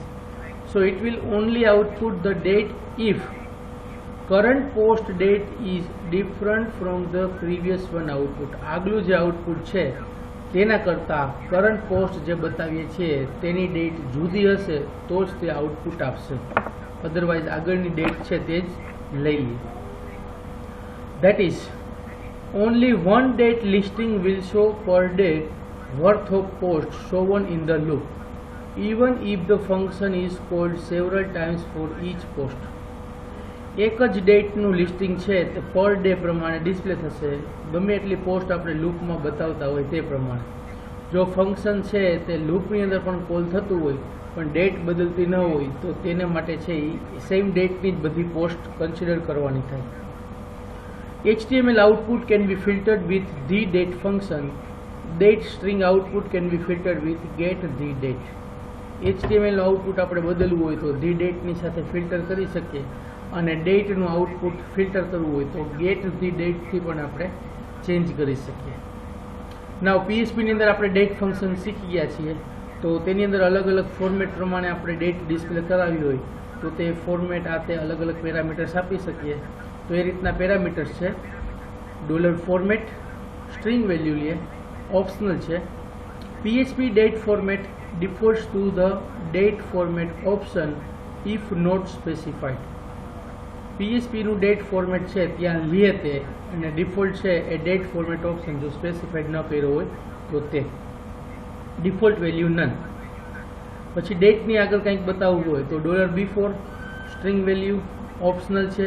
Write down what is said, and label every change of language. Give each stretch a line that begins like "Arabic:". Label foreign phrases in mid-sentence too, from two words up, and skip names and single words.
English: so it will only output the date if current post date is different from the previous one output.
Gujarati: આગલું જે આઉટપુટ છે તેના કરતાં
English: current post
Gujarati: જે બતાવીએ છીએ તેની ડેટ જુદી હશે તો જ તે આઉટપુટ આપશે. અધરવાઇઝ આગળની ડેટ છે તે જ લઈ લે.
English: that is only one date listing will show per day worth of posts shown in the loop, even if the function is called several times for each post.
Gujarati: એક જ ડેટનું લિસ્ટિંગ છે તે
English: per day
Gujarati: પ્રમાણે ડિસ્પ્લે થશે, ગમે એટલી પોસ્ટ આપણે લૂપમાં બતાવતા હોય તે પ્રમાણે. જો ફંક્શન છે તે લૂપની અંદર પણ કોલ થતું હોય પણ ડેટ બદલતી ન હોય તો તેને માટે છે એ
English: same dateની
Gujarati: જ બધી પોસ્ટ કન્સિડર કરવાની થાય.
English: HTML output can be filtered with the date function. Date string output can be filtered with get the date.
Gujarati: HTML આઉટપુટ આપણે બદલવું હોય તો
English: the date
Gujarati: ની સાથે ફિલ્ટર કરી શકીએ, અને ડેટ નું આઉટપુટ ફિલ્ટર કરવું હોય તો
English: get the date
Gujarati: થી પણ આપણે ચેન્જ કરી શકીએ. નાઉ PHP ની અંદર આપણે
English: date function
Gujarati: શીખી ગયા છીએ, તો તેની અંદર અલગ અલગ ફોર્મેટ પ્રમાણે આપણે
English: date display
Gujarati: કરાવી હોય તો તે ફોર્મેટ આ તે અલગ અલગ પેરામીટર્સ આપી શકીએ. તો એ રીતના પેરામીટર્સ છે. $format
English: string value
Gujarati: લે, ઓપ્શનલ છે.
English: PHP date format defaults to the date format option if not specified.
Gujarati: PHP નું
English: date format
Gujarati: છે ત્યાં લે તે અને ડિફોલ્ટ છે એ
English: date format option
Gujarati: જો સ્પેસિફાઈડ ન કર્યો હોય તો તે
English: default value none.
Gujarati: પછી ડેટની આગળ કંઈક બતાવવું હોય તો $before
English: string value optional
Gujarati: છે.